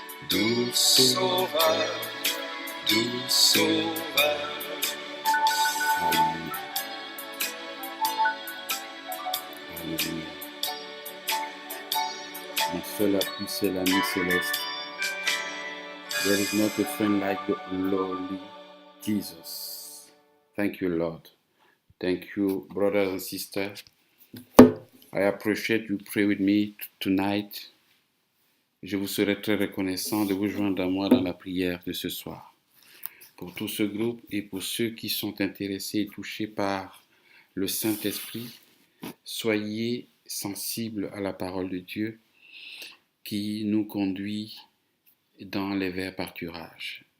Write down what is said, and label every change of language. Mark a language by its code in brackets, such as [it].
[fr] Doux sauveur, doux sauveur. Alléluia. Alléluia. Mon seul appui, c'est l'ami céleste. [en] There is not a friend like the lowly Jesus. Thank you, Lord. Thank you, brothers and sisters. I appreciate you pray with me tonight. [fr] Je vous serai très reconnaissant de vous joindre à moi dans la prière de ce soir. Pour tout ce groupe et pour ceux qui sont intéressés et touchés par le Saint-Esprit, soyez sensibles à la parole de Dieu qui nous conduit dans les verts pâturages.